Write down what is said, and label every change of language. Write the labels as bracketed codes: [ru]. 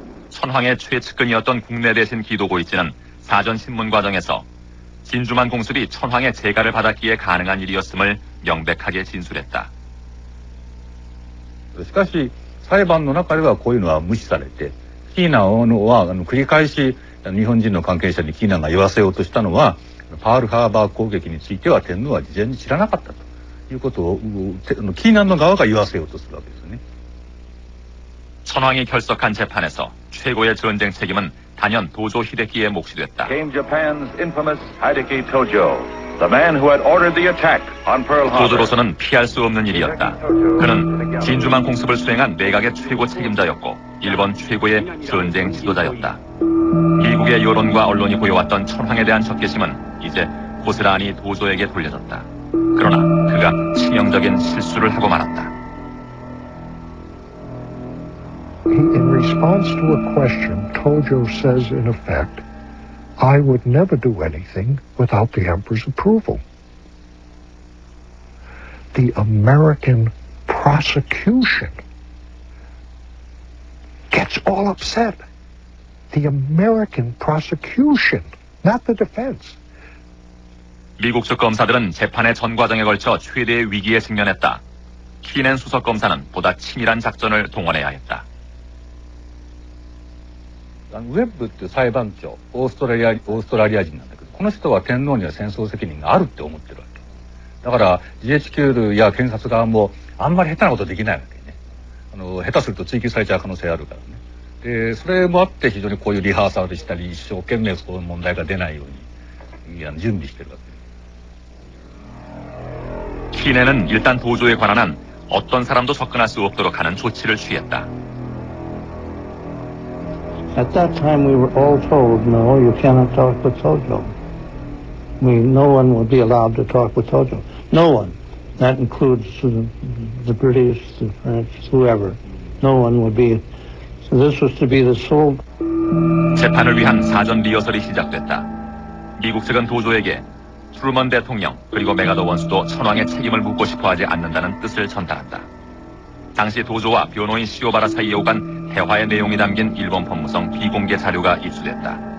[ko] 천황의 최측근이었던 국내 대신 기도고이치는 사전 신문 과정에서 진주만 공습이 천황의 재가를 받았기에 가능한 일이었음을 명백하게 진술했다. [ja] しかし裁判の中ではこういうのは無視されて、キーナは繰り返し日本人の関係者にキーナが言わせようとしたのは、パールハーバー攻撃については天皇は事前に知らなかったということをキーナの側が言わせようとするわけですね。 [ko] 천황이 결석한 재판에서 최고의 전쟁 책임은 단연 도조 히데키의 몫이 됐다. [en] Came Japan's infamous Hideki Tojo, the man who had ordered the attack on Pearl Harbor. [ko] 도조로서는 피할 수 없는 일이었다. 그는 진주만 공습을 수행한 내각의 최고 책임자였고 일본 최고의 전쟁 지도자였다. 미국의 여론과 언론이 보여왔던 천황에 대한 적개심은 이제 고스란히 도조에게 돌려졌다. 그러나 그가 치명적인 실수를 하고 말았다. [en] In response to a question, Tojo says, in effect, I would never do anything without the emperor's approval. the American prosecution gets all upset. The American prosecution, not the defense. [ko] 미국 측 검사들은 재판의 전 과정에 걸쳐 최대의 위기에 직면했다. 키넨 수석 검사는 보다 치밀한 작전을 동원해야 했다. [ja] ウェッブっていう裁判長、オーストラリア人なんだけど、この人は天皇には戦争責任があるって思ってるわけ。だから GHQ や検察側もあんまり下手なことできないわけね。下手すると追及されちゃう可能性あるからね。で、それもあって非常にこういうリハーサルしたり、一生懸命そういう問題が出ないように準備してるわけ。 [ko] 키넨은 일단 도조에 관한 한 어떤 사람도 접근할 수 없도록 하는 조치를 취했다. [en] At that time, we were all told, no, you cannot talk with Tojo. No one will be allowed to talk with Tojo. No one. That includes the British, the French, whoever. No one would be. So this was to be the sole. [ko] 재판을 위한 사전 리허설이 시작됐다. 미국 측은 도조에게 트루먼 대통령 그리고 메가더 원수도 천황의 책임을 묻고 싶어하지 않는다는 뜻을 전달한다. 당시 도조와 변호인 시오바라 사이에 오간 대화의 내용이 담긴 일본 법무성 비공개 자료가 입수됐다.